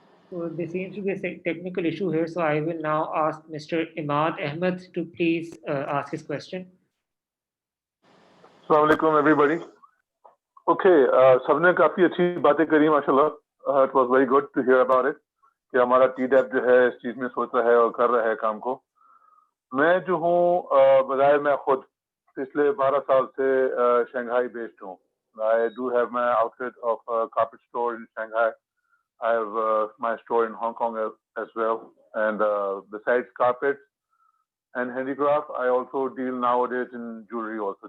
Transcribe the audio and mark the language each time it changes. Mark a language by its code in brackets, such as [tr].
[en] So there seems to be a technical issue here. So I will now ask Mr. Imad Ahmed to please ask his question. Assalamu alaikum everybody. [ur] Okay, سب نے کافی اچھی باتیں کری ماشاءاللہ. [en] It was very good to hear about it [ur] کہ ہمارا TDAP جو ہے اس چیز میں سوچ رہا ہے اور کر رہا ہے کام کو. میں جو ہوں بظاہر میں خود پچھلے 12 سال سے شنگھائی بیسڈ ہوں. [en] I do have my outfit of a carpet store in Shanghai. I have my store in Hong Kong as well. And besides carpets and handicraft, I also deal nowadays in jewelry also.